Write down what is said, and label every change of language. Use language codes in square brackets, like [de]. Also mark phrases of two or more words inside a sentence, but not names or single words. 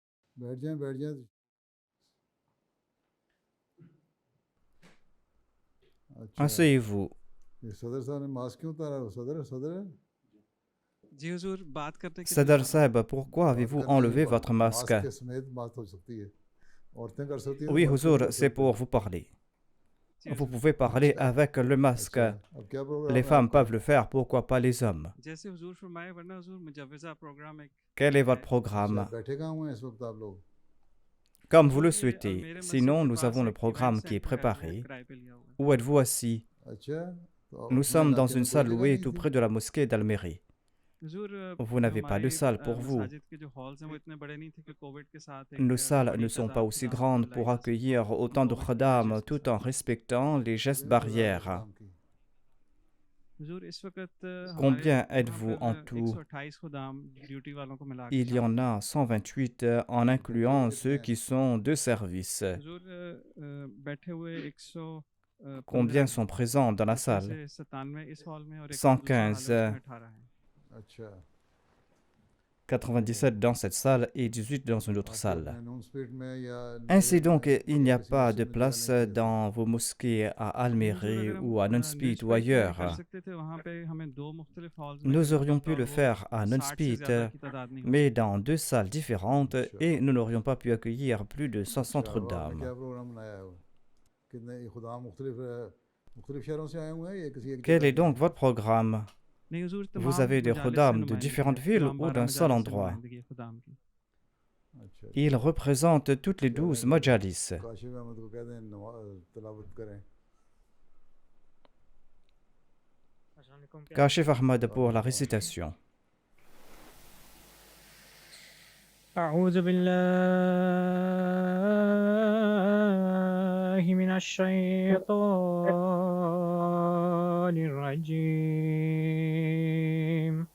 [ur] بیٹھ جائیں بیٹھ جائیں۔ اچھا, [fr] Asseyez-vous. [ur] یہ صدر صاحب نے ماسک کیوں اتارا? صدر صدر جی حضور، بات کرنے کے لیے [fr] Sadr [ur] اتارا ہے. [fr] Saheb, pourquoi [ur] बात [fr] avez-vous [ur] करने [fr] enlevé votre masque? [ur] ماسک کے سمیت بات ہو سکتی ہے. عورتیں کر سکتی ہیں تو [fr] Oui, [ur] مرد کیوں نہیں [fr] Huzour, [ur] कर [fr] c'est [ur] सकते? [fr] pour vous parler. [ur] जी [fr] Vous [ur] हुजूर। [fr] pouvez parler [ur] अच्छा [fr] avec le masque. [ur] اچھا، اب کیا [fr] Les [ur] پروگرام ہے [fr] femmes [ur] आपका? [fr] peuvent le faire, pourquoi pas les hommes? [ur] جیسے حضور فرمائے، ورنہ حضور مجوزہ پروگرام ایک [fr] Quel est votre [ur] है। अच्छा, [fr] programme? [ur] بیٹھے کہاں ہوئے ہیں اس وقت آپ لوگ? [fr] Comme vous [ur] हुजूर [fr] le [ur] ये [fr] souhaitez. [ur] المیرے مسجد [fr] Sinon, [ur] के [fr] nous [ur] पास [fr] avons le [ur] ایک ایونٹ [fr] programme qui est [ur] سینٹر ہے، وہ [fr] préparé. [ur] کرائے پہ لیا ہوا ہے. [fr] Où êtes-vous assis? [ur] اچھا، تو [fr] Nous [ur] अपने [fr] sommes dans [ur] इलाके [fr] une [ur] میں کوئی [fr] salle [ur] जगह [fr] louée [ur] नहीं [fr] tout [ur] थी? [fr] près de la mosquée d'Almérie. [ur] हुजूर [fr] Vous n'avez pas [ur] हमारे [fr] de salle pour vous. [ur] مساجد کے جو ہالز ہیں وہ اتنے بڑے نہیں تھے کہ کووڈ کے ساتھ [fr] Nos [ur] एक [fr] salles [ur] बड़ी [fr] ne sont pas [ur] तादाद [fr] aussi [ur] خدام کو [fr] grandes [ur] लाई [fr] pour [ur] جا سکے [fr] accueillir autant de [ur] کووڈ کے [fr] khadam [ur] میجرز کے [fr] tout [ur] साथ। [fr] en respectant les gestes [ur] کتنی تعداد ہے [fr] barrières. [ur] خدام کی? حضور اس وقت ہمارے [fr] Combien [ur] वहाँ [fr] êtes-vous [ur] पर [fr] en tout? [ur] 128 خدام ڈیوٹی والوں کو ملا کے [fr] Il y en [ur] شامل ہیں. [fr] a 128 en [ur] بیٹھے ہوئے [fr] incluant [ur] कितने [fr] ceux [ur] हैं? [fr] qui sont de service. [ur] حضور بیٹھے ہوئے 115 [fr] Combien [ur] हैं, [fr] sont présents dans la [ur] جس میں [fr] salle? [ur] سے 97 اس ہال میں اور ایک دوسرا ہال ہے [fr] 115, [ur] اس میں 18 ہیں. अच्छा, [fr] 97 dans cette salle et 18 dans une autre [ur] आपके [fr] salle. [ur] اپنے نون سپیڈ میں یا [fr] Ainsi [ur] नेगेटिव [fr] donc, [ur] में [fr] il [ur] या [fr] n'y a [ur] किसी [fr] pas [ur] मस्जिद [fr] de [ur] میں جگہ [fr] place [ur] نہیں چاہیے تھا? [fr] dans vos mosquées à [ur] نہیں حضور, [fr] Almérie [ur] اگر ہم [fr] ou à Nonspit ou [ur] نیوز میں بھی کر [fr] ailleurs. [ur] سکتے تھے، وہاں پہ ہمیں 2 مختلف ہالز میں [fr] Nous [ur] करना [fr] aurions [ur] पड़ता [fr] pu [ur] और [fr] le [ur] वो [fr] faire à [ur] 60 سے [fr] Nonspit, [ur] زیادہ کی تعداد نہیں ہو [fr] mais [ur] सकती। [fr] dans deux salles différentes [ur] अच्छा [fr] et nous n'aurions pas pu accueillir plus de [ur] अच्छा, [fr] 500 [ur] اب آپ نے [fr] dames. [ur] کیا پروگرام بنایا ہے؟ کتنے خدا مختلف مختلف شہروں سے آئے ہوئے ہیں یا کسی ایک [fr] Quel [ur] जगह [fr] est [ur] के [fr] donc [ur] हैं? [fr] votre programme? [ur] نہیں حضور, [fr] Vous [ur] तमाम [fr] avez des [ur] مجالس سے [fr] khuddam de [ur] नुमाइंदगी [fr] différentes [ur] है, [fr] villes [ur] तमाम [fr] ou [ur] 12 [fr] d'un seul [ur] مجالس سے [fr] endroit? [ur] نمائندگی ہے خدام کی. अच्छा [fr] Ils [ur] अच्छा, [fr] représentent toutes les [ur] کہہ دیں [fr] 12 majalis. [ur] کاشف احمد کو کہہ دیں تلاوت کریں. [fr] Kashif Ahmad pour la [ur] वालेकुम [fr] récitation. [ar] أعوذ بالله من الشيطان الرجيم.